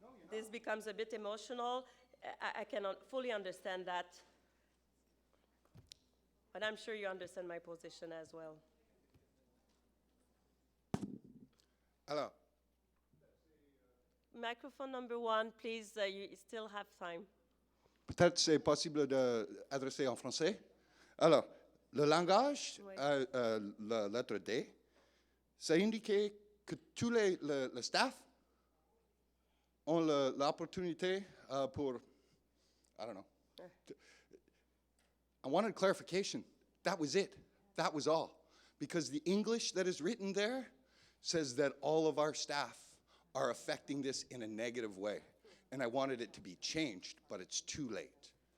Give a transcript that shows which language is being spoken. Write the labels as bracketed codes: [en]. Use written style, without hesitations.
[en] This becomes a bit emotional. I cannot fully understand that. But I'm sure you understand my position as well. [fr] Alors, [en] Microphone number 1, please. You still have time. [fr] peut-être c'est possible d'adresser en français. Alors, le langage, Oui. la lettre D, ça indique que tous le staff ont l'opportunité pour, [en] I don't know. I wanted clarification. That was it. That was all. Because the English that is written there says that all of our staff are affecting this in a negative way. And I wanted it to be changed, but it's too late.